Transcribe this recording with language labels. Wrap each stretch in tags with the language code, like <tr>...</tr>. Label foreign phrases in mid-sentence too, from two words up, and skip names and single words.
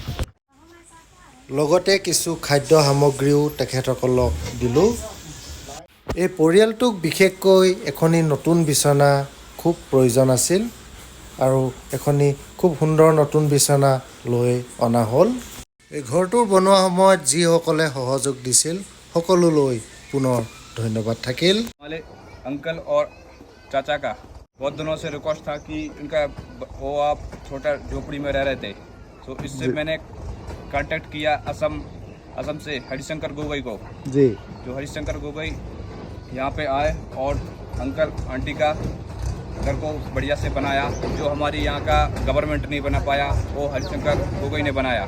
<as>লগতে কিছু খাদ্য সামগ্ৰীও তেখেতসকলক দিলো এই পৰিয়ালটোক বিশেষকৈ এখনি নতুন বিছনা খুব প্ৰয়োজন আছিল আৰু এখনি খুব সুন্দৰ নতুন বিছনা লৈ অনা হ'ল এই ঘৰটোৰ বনোৱা সময়ত যিসকলে সহযোগ দিছিল সকলোলৈ পুনৰ ধন্যবাদ থাকিল</as> <hi>हमारे अंकल और चाचा का बहुत दिनों से रिक्वेस्ट था कि उनका वो आप छोटा झोपड़ी में रह रहे थे तो इससे मैंने कांटेक्ट किया असम से हरिशंकर गोगोई को जी जो हरिशंकर गोगोई यहाँ पे आए और अंकल आंटी का घर को बढ़िया से बनाया जो हमारी यहाँ का गवर्नमेंट नहीं बना पाया वो हरिशंकर गोगोई ने बनाया</hi>